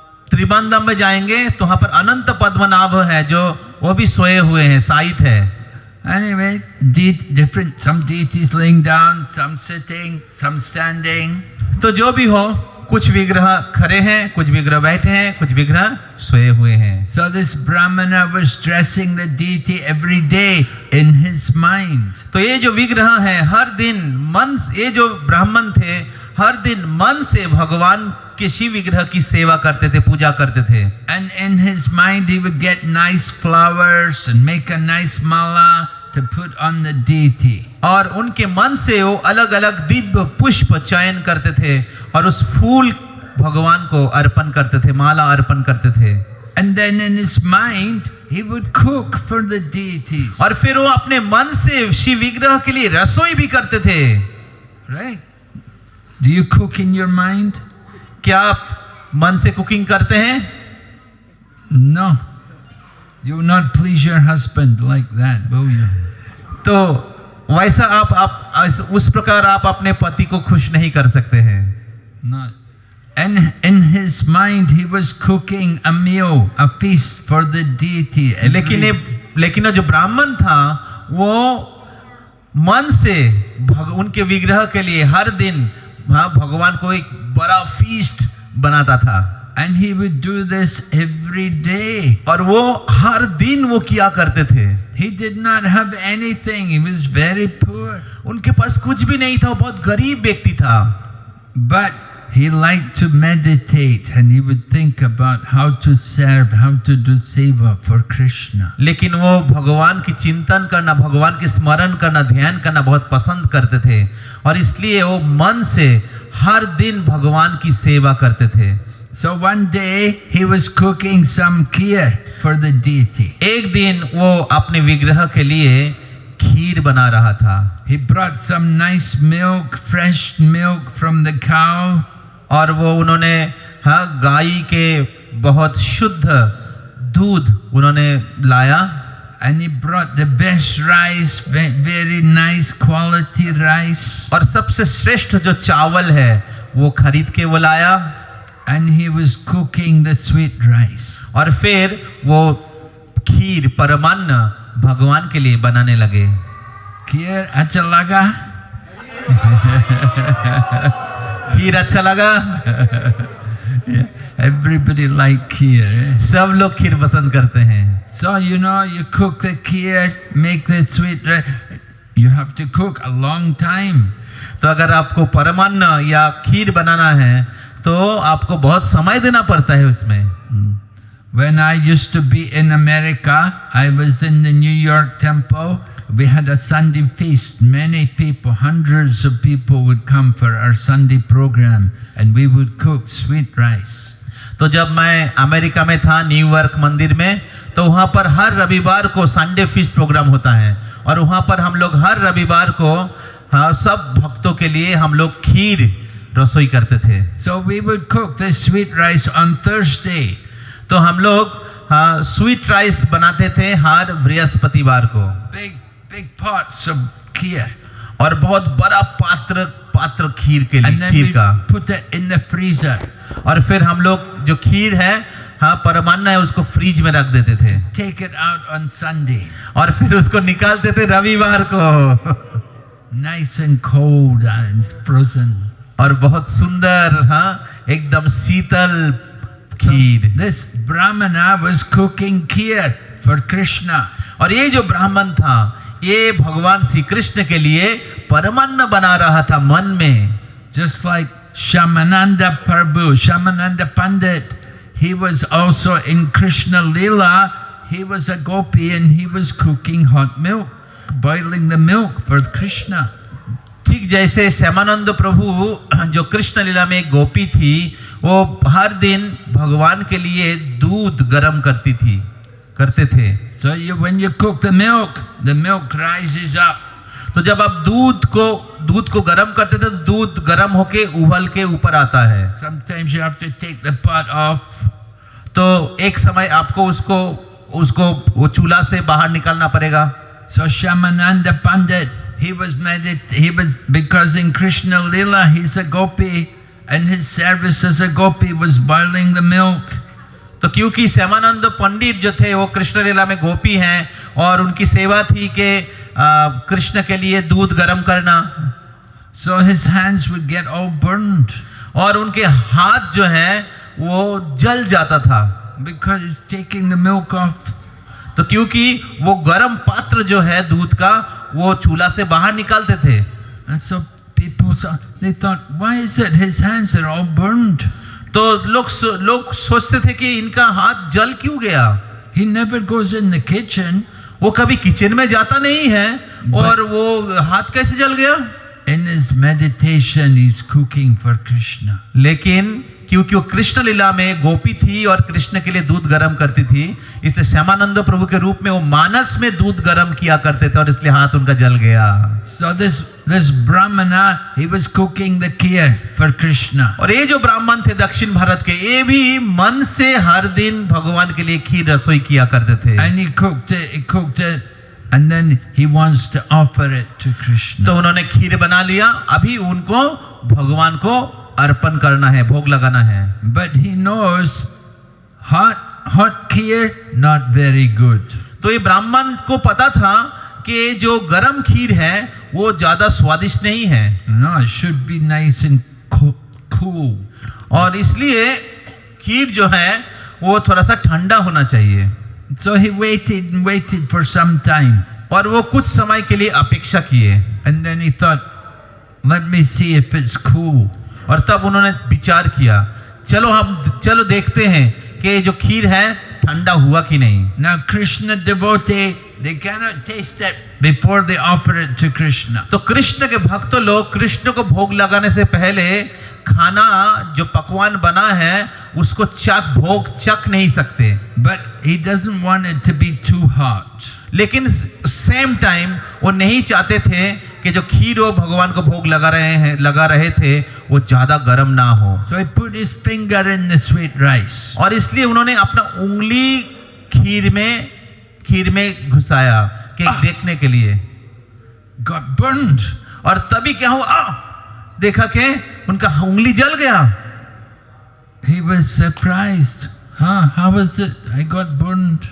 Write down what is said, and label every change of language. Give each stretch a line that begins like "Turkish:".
Hindi: त्रिबंधम में जाएंगे तो वहां पर अनंत पद्मनाभ है जो वो भी सोए हुए हैं, शायित है।
English: Anyway, some deities laying down, some sitting, some standing.
Hindi: तो जो भी हो, कुछ विग्रह खड़े हैं, कुछ विग्रह बैठे हैं, कुछ विग्रह सोए हुए हैं।
English: So this Brahmana was dressing the deity every day in his mind.
Hindi: तो ये जो विग्रह है हर दिन मन, ये जो ब्राह्मण थे हर दिन मन से भगवान के शिव विग्रह की सेवा करते थे, पूजा करते थे।
English: And in his mind he would get nice flowers and make a nice mala to put on the deity.
Hindi: और उनके मन से वो अलग अलग दिव्य पुष्प चयन करते थे और उस फूल भगवान को अर्पण करते थे, माला अर्पण करते थे।
English: And then in his mind he would cook for the deities.
Hindi: और फिर वो अपने मन से शिव विग्रह के लिए रसोई भी करते थे।
English: Right? Do you cook in your mind?
Hindi: क्या आप मन से कुकिंग करते हैं?
English: No. You will not please your husband like that, will you?
Hindi: तो वैसा आप उस प्रकार आप अपने पति को खुश नहीं कर सकते हैं।
English: Not. And in his mind he was cooking a meal, a feast for the deity.
Hindi: लेकिन जो ब्राह्मण था वो मन से उनके विग्रह के लिए हर दिन भगवान को एक बड़ा फीस्ट बनाता था।
English: And he would do this every day.
Hindi: और वो हर दिन वो किया करते थे।
English: He did not have anything. He was very poor.
Hindi: उनके पास कुछ भी नहीं था, वो बहुत गरीब व्यक्ति था।
English: But he liked to meditate and he would think about how to serve, how to do seva for Krishna.
Hindi: लेकिन वो भगवान की चिंतन करना, भगवान की स्मरण करना, ध्यान करना बहुत पसंद करते थे और इसलिए वो मन से हर दिन भगवान की सेवा करते थे।
English: So one day he was cooking some kheer for the deity.
Hindi: एक दिन वो अपने विग्रह के लिए खीर बना रहा था।
English: He brought some nice milk, fresh milk from the cow.
Hindi: और वो उन्होंने गाय के बहुत शुद्ध दूध उन्होंने लाया।
English: And he brought the best rice, very nice quality rice.
Hindi: और सबसे श्रेष्ठ जो चावल है वो खरीद के वो लाया।
English: And he was cooking the sweet rice.
Hindi: और फिर वो खीर परमान्न भगवान के लिए बनाने लगे। खीर अच्छा लगा? खीर अच्छा लगा?
English: Everybody like kheer. Eh?
Hindi: सब लोग खीर पसंद करते हैं।
English: So you know, you cook the kheer, make the sweet rice. You have to cook a long time.
Hindi: तो अगर आपको परमान्न या खीर बनाना है तो आपको बहुत समय देना पड़ता है उसमें।
English: When I used to be in America, I was in the New York temple. We had a Sunday feast. Many people, hundreds of people would come for our Sunday program and we would cook sweet rice.
Hindi: तो जब मैं America में था New York मंदिर में, तो वहाँ पर हर रविवार को
English: Sunday feast programme
Hindi: होता है और वहाँ पर हम लोग हर रविवार को सब भक्तों के लिए हम लोग खीर रसोई करते थे।
English: So we would cook this sweet rice on Thursday.
Hindi: तो हम लोग
English: sweet rice
Hindi: बनाते थे हर बृहस्पतिवार को।
English: Big pots of kheer.
Hindi: और बहुत बड़ा पात्र खीर के लिए,
English: And then
Hindi: खीर
English: we
Hindi: का।
English: put it in the freezer.
Hindi: और फिर हम लोग जो खीर है परमान्न है उसको फ्रीज में रख देते थे।
English: Take it out on Sunday.
Hindi: और फिर उसको निकालते थे रविवार को।
English: Nice and cold and frozen.
Hindi: और बहुत सुंदर एकदम शीतल खीर।
English: This Brahmana was cooking kheer for Krishna.
Hindi: और ये जो ब्राह्मण था ये भगवान श्री कृष्ण के लिए परमान्न बना रहा था मन में।
English: Just like Shamananda Prabhu, Shamananda Pandit, he was also in Krishna Leela. He was a gopi and he was cooking hot milk, boiling the milk for Krishna.
Hindi: ठीक जैसे श्यामानंद प्रभु जो कृष्ण लीला में एक गोपी थी, वो हर दिन भगवान के लिए दूध गर्म करते थे।
English: So when you cook the milk rises up.
Hindi: तो जब आप दूध को गर्म करते थे तो दूध गर्म होके उबल के ऊपर आता है।
English: Sometimes you have to take the pot off.
Hindi: तो एक समय आपको उसको वो चूल्हा से बाहर निकालना पड़ेगा।
English: So Shamananda Pandit, he was because in Krishna Leela he's a gopi and his service as a gopi was boiling the milk.
Hindi: तो क्योंकि श्यामानंद पंडित जो थे वो कृष्ण लीला में गोपी हैं और उनकी सेवा थी कि कृष्ण के लिए दूध गर्म करना,
English: So his hands would get all burned
Hindi: और उनके हाथ जो है वो जल जाता था,
English: because he's taking the milk off.
Hindi: तो क्योंकि वो गर्म पात्र जो है दूध का वो चूल्हा से बाहर निकालते थे।
English: And so people saw, they thought, why is it his hands are all burned?
Hindi: तो लोग सोचते थे कि इनका हाथ जल क्यों गया।
English: He never goes in the kitchen.
Hindi: वो कभी किचन में जाता नहीं है और वो हाथ कैसे जल गया।
English: In his meditation, he's cooking for Krishna.
Hindi: लेकिन क्योंकि वो कृष्ण लीला में गोपी थी और कृष्ण के लिए दूध गर्म करती थी, इसलिए श्यामानंद प्रभु के रूप में वो मानस में दूध गर्म किया करते थे और इसलिए हाथ उनका जल गया।
English: So this Brahmana, he was cooking the kheer for Krishna.
Hindi: और ये जो ब्राह्मण थे दक्षिण भारत के, ये भी मन से हर दिन भगवान के लिए खीर रसोई किया करते थे।
English: And he cooked it, and then he wants to offer it to Krishna.
Hindi: तो उन्होंने खीर बना लिया, अभी उनको भगवान को अर्पण करना है, भोग लगाना है।
English: But he knows hot kheer not very good.
Hindi: तो ये ब्राह्मण को पता था कि जो गरम खीर है वो ज्यादा स्वादिष्ट नहीं है।
English: No, it should be nice and cool.
Hindi: और इसलिए खीर जो है वो थोड़ा सा ठंडा होना चाहिए।
English: So he waited and waited for some time.
Hindi: और वो कुछ समय के लिए अपेक्षा किए।
English: And then he thought, let me see if it's cool.
Hindi: और तब उन्होंने विचार किया, चलो देखते हैं कि जो खीर है ठंडा हुआ कि नहीं।
English: Now Krishna devotee, they cannot taste it before they offer it to Krishna.
Hindi: तो कृष्ण के भक्त लोग कृष्ण को भोग लगाने से पहले खाना जो पकवान बना है उसको चख नहीं सकते।
English: But he doesn't want it to be too hot.
Hindi: लेकिन
English: same time
Hindi: वो नहीं चाहते थे कि जो खीर वो भगवान को भोग लगा रहे थे वो ज्यादा गर्म ना हो।
English: So he put his finger in the sweet rice.
Hindi: और इसलिए उन्होंने अपना उंगली खीर में घुसाया कि देखने के लिए।
English: Got burned.
Hindi: और तभी क्या हुआ, देखा कि उनका उंगली जल गया।
English: He was surprised. How was it? I got burned.